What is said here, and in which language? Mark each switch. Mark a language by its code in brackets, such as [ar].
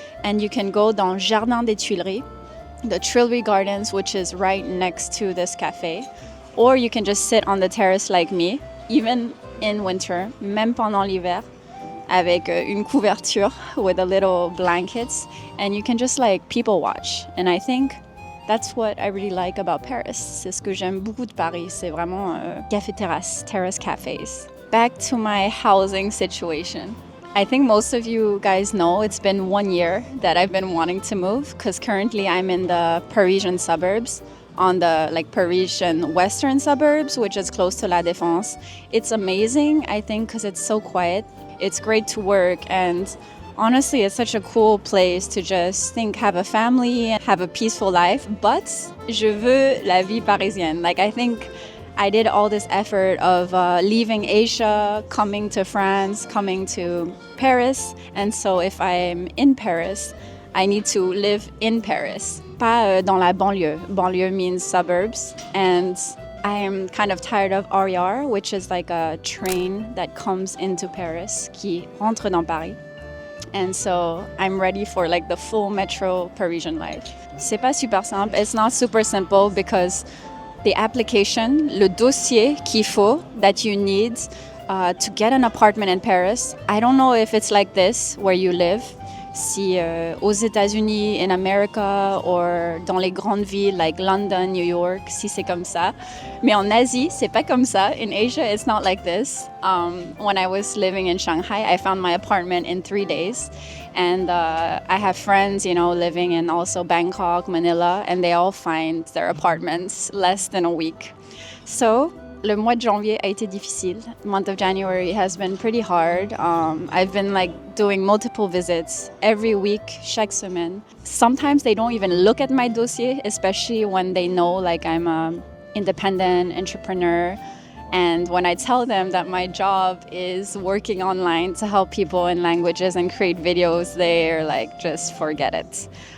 [en] And you can go dans Jardin des Tuileries, the Tuileries Gardens, which is right next to this cafe. Or you can just sit on the terrace like me, even in winter, [fr] même pendant l'hiver, avec une couverture [en] with a little blankets, and you can just like people watch. And I think that's what I really like about Paris. [fr] C'est ce que j'aime beaucoup de Paris, c'est vraiment café terrace, [en] terrace cafes. Back to my housing situation. I think most of you guys know it's been 1 year that I've been wanting to move because currently I'm in the Parisian suburbs, on the like Parisian western suburbs, which is close to La Défense. It's amazing, I think, because it's so quiet. It's great to work, and honestly, it's such a cool place to just have a family, have a peaceful life. [fr] But je veux la vie parisienne. [en] Like I think I did all this effort of leaving Asia, coming to France, coming to Paris, and so if I'm in Paris, I need to live in Paris, [fr] pas dans la banlieue. [en] Banlieue means suburbs, and I am kind of tired of RER, which is like a train that comes into Paris, [fr] qui rentre dans Paris. [en] And so I'm ready for like the full metro Parisian life. [fr] C'est pas super simple. [en] It's not super simple because the application, [fr] le dossier qu'il faut, [en] that you need to get an apartment in Paris, I don't know if it's like this where you live. [fr] Si aux États-Unis, [en] in America, or [fr] dans les grandes villes [en] like London, New York, [fr] si c'est comme ça. Mais en Asie, c'est pas comme ça. [en] In Asia, it's not like this. When I was living in Shanghai, I found my apartment in 3 days. And I have friends, living in also Bangkok, Manila, and they all find their apartments less than a week. [fr] So, le mois de janvier a été difficile. [en] The month of January has been pretty hard. I've been doing multiple visits every week, [fr] chaque semaine. [en] Sometimes they don't even look at my dossier, especially when they know I'm an independent entrepreneur. And when I tell them that my job is working online to help people in languages and create videos, they're just forget it.